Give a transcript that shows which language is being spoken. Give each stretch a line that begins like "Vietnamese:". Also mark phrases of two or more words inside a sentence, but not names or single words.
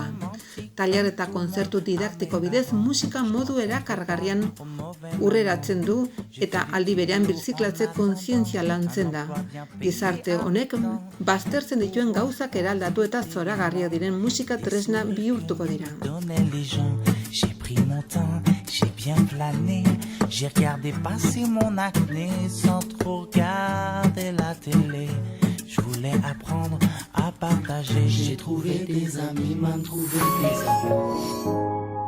Basque: Tailer eta kontzertu didaktiko bidez musika modu erakargarrian urreratzen du eta aldi berean birziklatze kontzientzia lantzen da. Gizarte honek baztertzen dituen gauzak eraldatu eta zoragarriak diren musika tresna bihurtuko dira.
French: J'ai pris mon temps, j'ai bien plané, j'ai regardé passer mon acné sans trop regarder la télé. Je voulais apprendre à partager, j'ai trouvé des amis, m'en trouvé des amis.